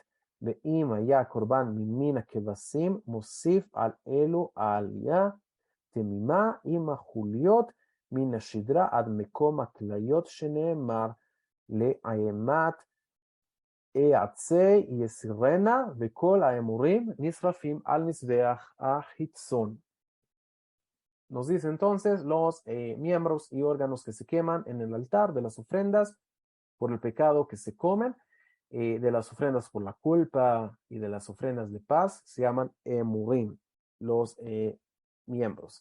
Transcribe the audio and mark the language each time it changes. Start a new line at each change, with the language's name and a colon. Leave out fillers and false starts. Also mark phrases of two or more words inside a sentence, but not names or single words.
Hebrew: ואם היה קורבן ממין הכבשים, מוסיף על אלו העלייה תמימה עם החוליות מן השדרה עד מקום הכליות, שנאמר לאימת עצי יסירנה, וכל האמורים נשרפים על מזבח החיצון.
Spanish: Nos dice entonces los miembros y órganos que se queman en el altar de las ofrendas por el pecado que se comen, de las ofrendas por la culpa y de las ofrendas de paz, se llaman emurim, los miembros.